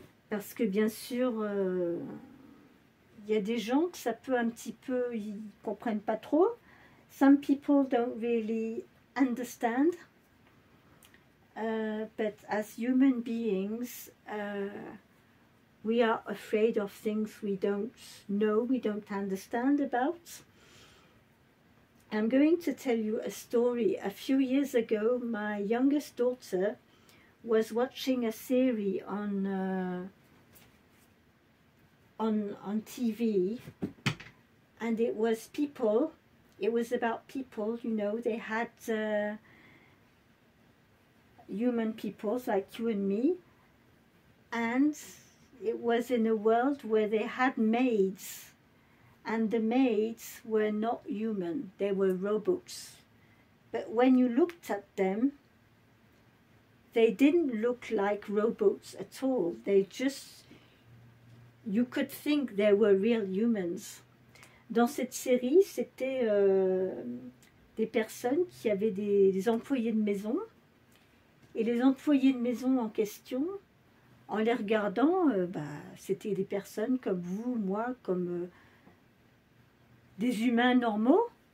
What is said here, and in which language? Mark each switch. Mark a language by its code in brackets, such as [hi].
[fr] Parce que bien sûr, il y a des gens que ça peut un petit peu, ils comprennent pas trop. [en] Some people don't really understand. But as human beings, we are afraid of things we don't know, we don't understand about. I'm going to tell you a story. A few years ago, my youngest daughter was watching a series on TV, and it was people. It was about people, you know. They had human peoples like you and me, and it was in a world where they had maids, and the maids were not human, they were robots. But when you looked at them, they didn't look like robots at all. They just, you could think they were real humans. [fr] Dans cette série, c'était des personnes qui avaient des employés de maison. Et les employés de maison en question, en les regardant, c'était des personnes comme vous, moi, comme des humains normaux.